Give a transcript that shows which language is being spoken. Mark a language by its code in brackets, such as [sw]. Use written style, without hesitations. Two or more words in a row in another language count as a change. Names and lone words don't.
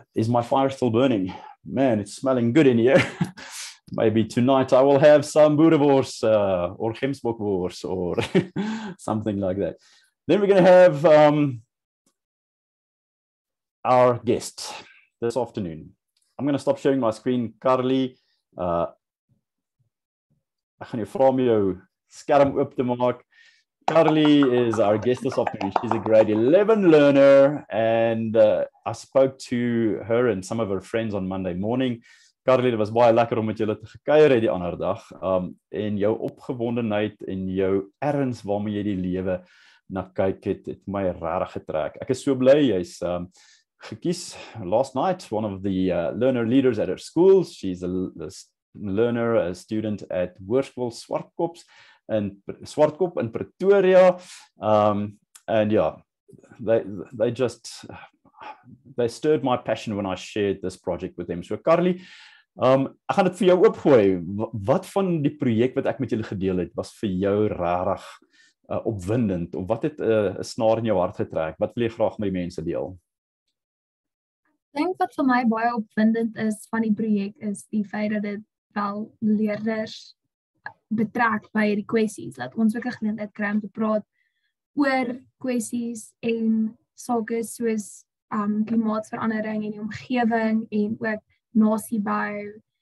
[en] Is my fire still burning? Man, it's smelling good in here. Maybe tonight I will have some boerewors or gemsbokwoors or something like that. Then we're going to have our guest this afternoon. I'm going to stop sharing my screen. [af] Karli, ek gaan jou vra om jou skerm oop te maak. [en] Karli is our guest this afternoon. She's a grade 11 learner, and I spoke to her and some of her friends on Monday morning. [af] Karli, dit was baie lekker om met julle te gekuier het die ander dag. En jou opgewondenheid en jou erns waarmee jy die lewe na kyk het my regtig getrek. Ek is so bly jy's gekies [en] last night, one of the learner leaders at her school. She's a learner, a student at Hoërskool Zwartkop in Pretoria. And yeah, they stirred my passion when I shared this project with them. [af] So Karli, ek gaan dit vir jou oopgooi. Wat van die projek wat ek met julle gedeel het was vir jou regtig opwindend, of wat het 'n snaar in jou hart getrek? Wat wil jy graag met die mense deel? Ek dink wat vir my baie opwindend is van die projek is die feit dat dit wel leerders betrek by die kwessies, dat ons ook 'n geleentheid kry om te praat oor kwessies en sake soos klimaatsverandering en die omgewing en ook nasiebou,